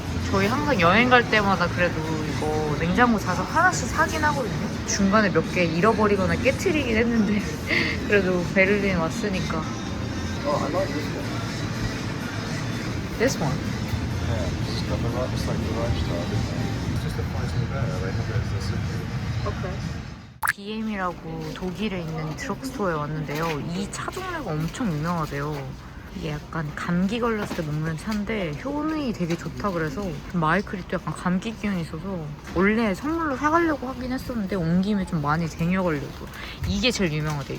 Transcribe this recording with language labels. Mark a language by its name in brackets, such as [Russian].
[Korean] 저희 항상 여행 갈 때마다 그래도 이거 냉장고 자석 하나씩 사긴 하거든요. 중간에 몇 개 잃어버리거나 깨트리긴 했는데 그래도 베를린 왔으니까. [English] Oh, I like this one. This one. Yeah, it's got the right, it's like the right style, isn't it? It's just the fighting bear. They have it as a symbol. Okay. [Korean] DM이라고 독일에 있는 드럭스토어에 왔는데요. 이 차 종류가 엄청 유명하대요. 이게 약간 감기 걸렸을 때 먹는 차인데 효능이 되게 좋다 그래서 마이클이 또 약간 감기 기운이 있어서 원래 선물로 사가려고 하긴 했었는데 온 김에 좀 많이 쟁여가려고. 이게 제일 유명하대.